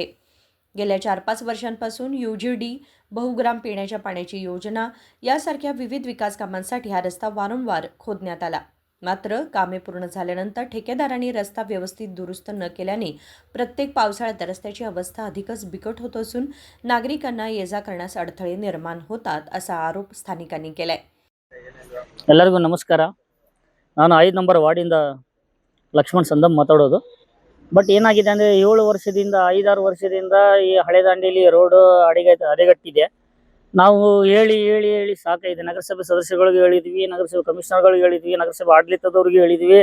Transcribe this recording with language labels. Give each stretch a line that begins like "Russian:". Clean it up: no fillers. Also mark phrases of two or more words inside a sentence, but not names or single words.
Marathi: गेल्या 4-5 वर्षांपासून UGD, बहुग्राम पिण्याच्या पाण्याची योजना यासारख्या विविध विकास कामांसाठी हा रस्ता वारंवार खोदण्यात आला. मात्र कामे पूर्ण झाल्यानंतर ठेकेदारांनी रस्ता व्यवस्थित दुरुस्त न केल्याने प्रत्येक पावसाळ्यात रस्त्याची अवस्था अधिकच बिकट होत असून नागरिकांना ये-जा करण्यास अडथळे निर्माण होतात असा आरोप स्थानिकांनी केलाय.
Kannada: ಎಲ್ಲರಿಗೂ ನಮಸ್ಕಾರ. ನಾನು 5 ನಂಬರ್ ವಾರ್ಡಿಂದ ಲಕ್ಷ್ಮಣ್ ಸಂದಮ್ ಮಾತಾಡೋದು. ಬಟ್ ಏನಾಗಿದೆ ಅಂದರೆ 7 ವರ್ಷದಿಂದ 5-6 ವರ್ಷದಿಂದ ಈ ಹಳೆ ದಾಂಡೇಲಿ ರೋಡು ಹದಗೆಟ್ಟಿದೆ. ನಾವು ಹೇಳಿ ಹೇಳಿ ಹೇಳಿ ಸಾಕಾಗಿದೆ. ನಗರಸಭೆ ಸದಸ್ಯಗಳಿಗೆ ಹೇಳಿದ್ವಿ, ನಗರಸಭೆ ಕಮಿಷನರ್ಗಳಿಗೆ ಹೇಳಿದ್ವಿ, ನಗರಸಭೆ ಆಡಳಿತದವ್ರಿಗೆ ಹೇಳಿದ್ವಿ.